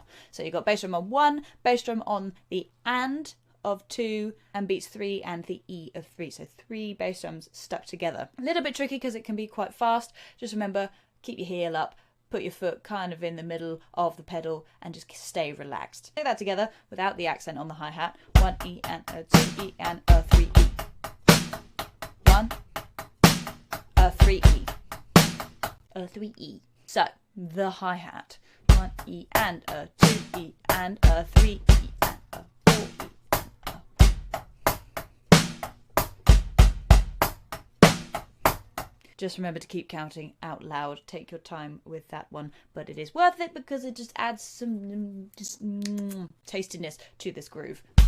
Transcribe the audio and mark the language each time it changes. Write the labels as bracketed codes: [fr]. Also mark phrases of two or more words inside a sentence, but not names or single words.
[en] So you've got bass drum on 1, bass drum on the and of 2, and beats 3 and the E of 3. So 3 bass drums stuck together. A little bit tricky because it can be quite fast. Just remember, keep your heel up, put your foot kind of in the middle of the pedal and just stay relaxed. Take that together without the accent on the hi-hat. 1 E and O, 2 E and O, 3 E. 1, O, 3 E. O, 3 E. So, the hi-hat. 1 E and O, 2 E and O, 3 E and O, 4 E. Just remember to keep counting out loud. Take your time with that one, but it is worth it because it just adds some tastiness to this groove.